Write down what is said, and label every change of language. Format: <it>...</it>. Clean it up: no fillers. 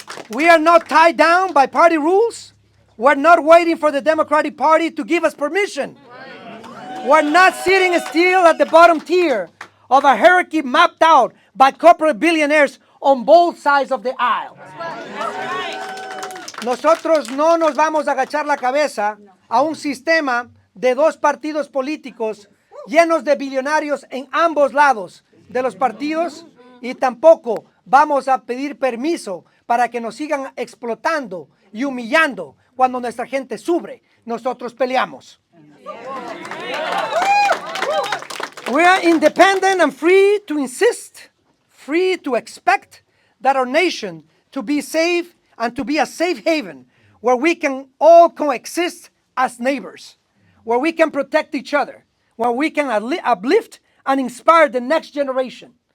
<en>We are not tied down by party rules. We're not waiting for the Democratic Party to give us permission. We're not sitting still at the bottom tier of a hierarchy mapped out by corporate billionaires on both sides of the aisle.</en> <es>Nosotros no nos vamos a agachar la cabeza a un sistema de 2 partidos políticos llenos de billonarios en ambos lados de los partidos, y tampoco vamos a pedir permiso para que nos sigan explotando y humillando cuando nuestra gente sufre. Nosotros peleamos.</es> <en>We are independent and free to insist, free to expect that our nation to be safe and to be a safe haven where we can all coexist as neighbors, where we can protect each other, where we can uplift and inspire the next generation.</en>